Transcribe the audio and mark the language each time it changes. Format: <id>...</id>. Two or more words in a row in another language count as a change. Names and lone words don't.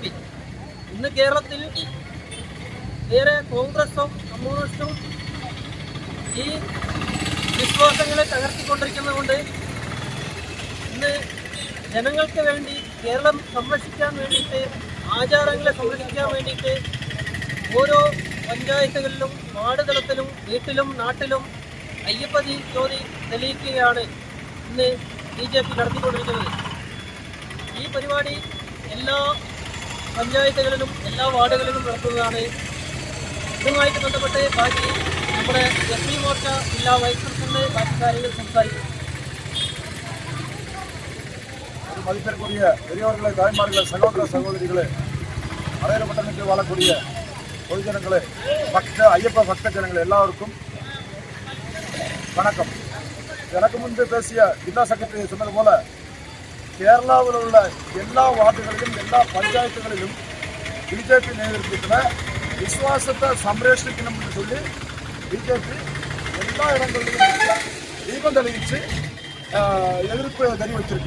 <ml>ഇന്ന് കേരളത്തിൽ ഏറെ കോൺഗ്രസും കമ്മ്യൂണിസ്റ്റും ഈ വിശ്വാസങ്ങളെ തകർത്തിക്കൊണ്ടിരിക്കുന്നതുകൊണ്ട് ഇന്ന് ജനങ്ങൾക്ക് വേണ്ടി കേരളം സംരക്ഷിക്കാൻ വേണ്ടിയിട്ട്, ആചാരങ്ങളെ സംരക്ഷിക്കാൻ വേണ്ടിയിട്ട് ഓരോ പഞ്ചായത്തുകളിലും വാർഡ് തലത്തിലും വീട്ടിലും നാട്ടിലും അയ്യപ്പ ജ്യോതി തെളിയിക്കുകയാണ് ഇന്ന് BJP നടത്തിക്കൊണ്ടിരിക്കുന്നത്. ഈ പരിപാടി എല്ലാ പഞ്ചായത്തുകളിലും എല്ലാ വാർഡുകളിലും നടത്തുന്നതാണ്. ഇതുമായിട്ട് ബന്ധപ്പെട്ട് ബാക്കി നമ്മുടെ SC മോർച്ച ജില്ലാ വൈസ് പ്രസിഡന്റ് ബാക്കി കാര്യങ്ങൾ സംസാരിക്കും.</ml> <ta>மதிப்பிற்குரிய பெரியவர்களே, தாய்மார்களே, சகோதர சகோதரிகளே, அரையப்பட்டணத்தில் வாழக்கூடிய பொதுஜனங்களே, ஐயப்ப பக்த ஜனங்களே எல்லாருக்கும் வணக்கம். எனக்கு முன்பு பேசிய ஜில்லா செக்ரட்டரி சொன்னது போல கேரளாவில் உள்ள எல்லா வார்டுகளிலும் எல்லா பஞ்சாயத்துகளிலும் BJP நேതൃത്വத்தில் விசுவாசத்தை சம்ரட்சிக்கணும்னு சொல்லி BJP எல்லா இடங்களிலும் தீபம் தெளிவிச்சு எதிர்ப்பு தெரிவிச்சிருக்கு.</ta>